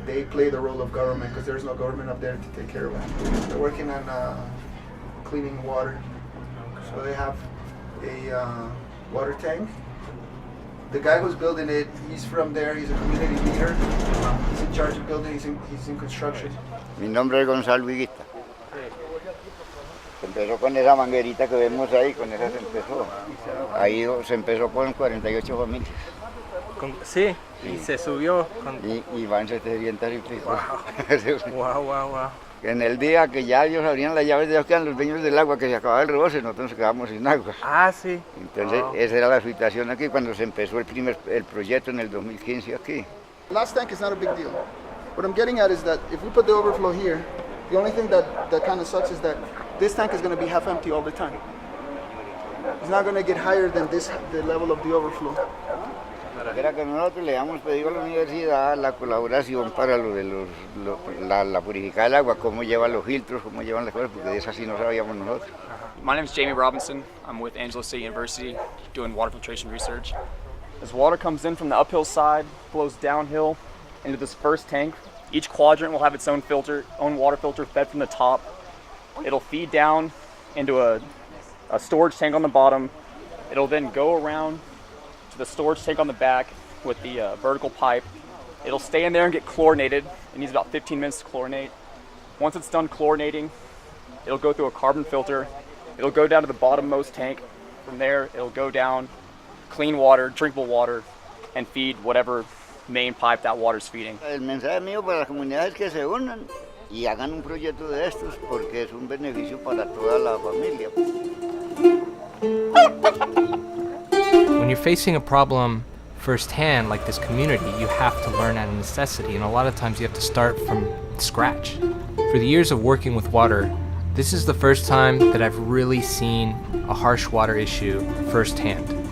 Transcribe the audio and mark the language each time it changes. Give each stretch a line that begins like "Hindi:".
English: They play the role of government because there's no government up there to take care of it. They're working on cleaning water. So they have a water tank. The guy who's building it, he's from there, he's a community leader. He's in charge of building, he's in construction.
Spanish: Mi nombre es Gonzalo Higuita. Se empezó con esa manguerita que vemos ahí, con esa se empezó. Ahí se empezó con 48 familias. Sí, y se subió con... Y van 700 y pico. Wow. En el día que ya ellos abrían las llaves, ya quedan los dueños del agua, que se acababa el reboce, nosotros nos quedábamos sin agua. Ah, sí. Entonces, esa era la situación aquí cuando se empezó el proyecto en el 2015 aquí.
English: Last tank is not a big deal. What I'm getting at is that if we put the overflow here, the only thing that kind of sucks is that this tank is going to be half empty all the time. It's not going to get higher than the level of the overflow.
Spanish: Era que nosotros le habíamos pedido a la universidad la colaboración para lo de la purificar el agua, cómo llevan los filtros, cómo llevan las cosas, porque de eso sí no sabíamos nosotros.
English: My name is Jamie Robinson. I'm with Angelo State University doing water filtration research. As water comes in from the uphill side, flows downhill into this first tank. Each quadrant will have its own water filter fed from the top. It'll feed down into a storage tank on the bottom. It'll then go around to the storage tank on the back with the vertical pipe. It'll stay in there and get chlorinated. It needs about 15 minutes to chlorinate. Once it's done chlorinating, it'll go through a carbon filter. It'll go down to the bottommost tank. From there, it'll go down, clean water, drinkable water, and feed whatever main pipe that water's feeding.
Spanish: El mensaje mío para las comunidades es que se unan y hagan un proyecto de estos porque es un beneficio para toda la familia.
English: When you're facing a problem firsthand, like this community, you have to learn out of necessity, and a lot of times you have to start from scratch. For the years of working with water, this is the first time that I've really seen a harsh water issue firsthand.